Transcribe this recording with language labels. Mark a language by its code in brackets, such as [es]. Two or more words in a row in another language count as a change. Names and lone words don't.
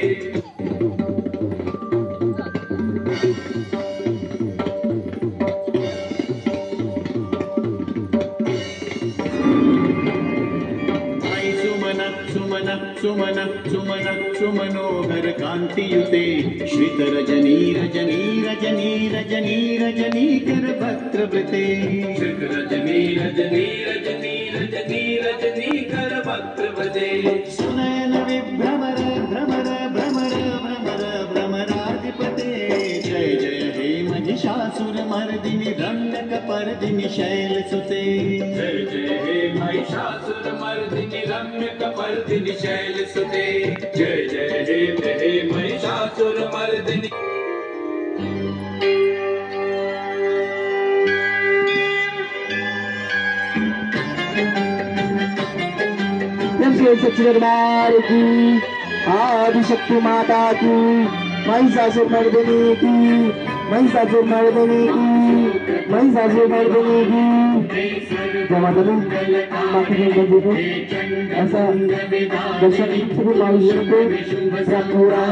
[sa] सुमन सुमन सुमन सुमनोहर कांतियुते श्रित रजनी रजनी रजनी रजनी रजनी कर भक्त्रवृते श्रित रजनी रजनी रजनी रजनी रजनी कर भक्त्रवृते सुनयन विभ्रमर भ्रमर भ्रमर भ्रमर भ्रमराधिपते जय जय हे महिषासुर मर्दिनी रम्य कपर्दिनी शैलसुते जय जय हे महिषासुर मर्दिनी रम्य कपर्दिनी शैलसुते जय जय हे महिषासुर मर्दिनी [hi] दरबार की आदिशक्ति माता की महिषासुर मर्दिनी की महिषासुर मर्दिनी की महिषासुर मर्दिनी की जय माता दी बाकी को ऐसा दर्शन सभी महावीरों को प्राप्त हो रहा है।